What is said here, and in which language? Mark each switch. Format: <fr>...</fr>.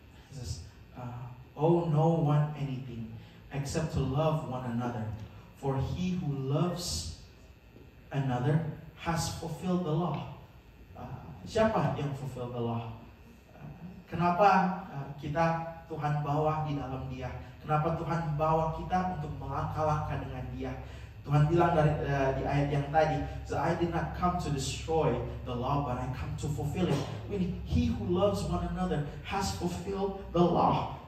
<en>It says, owe no one anything except to love one another. For he who loves another has fulfilled the law.</en> <id>Siapa yang</id> <en>fulfill the law?</en> <id>Kenapa kita Tuhan bawa di dalam dia? Kenapa Tuhan bawa kita untuk melangkah-langkah dengan dia? Tuhan bilang di ayat yang tadi,</id> <en>so I did not come to destroy the law, but I come to fulfill it. Meaning, he who loves one another has fulfilled the law.</en>